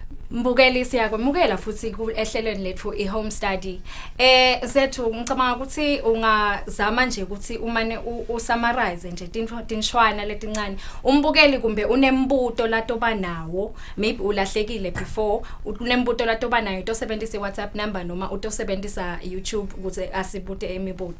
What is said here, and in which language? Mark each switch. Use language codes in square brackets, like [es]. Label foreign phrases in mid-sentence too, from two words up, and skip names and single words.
[ss] Mbukeli siyakwemukela futhi ehlelweni lethu i- [en] home study. [ss] Zethu ngicabanga ukuthi ungazama nje ukuthi umane usummarize nje tinshwana letincane. Umbukeli kumbe unembuto latoba nawo, maybe ulahlekile before, unembuto latoba nayo tosebenzisa WhatsApp number noma utosebenzisa YouTube ukuze asibute imibuto.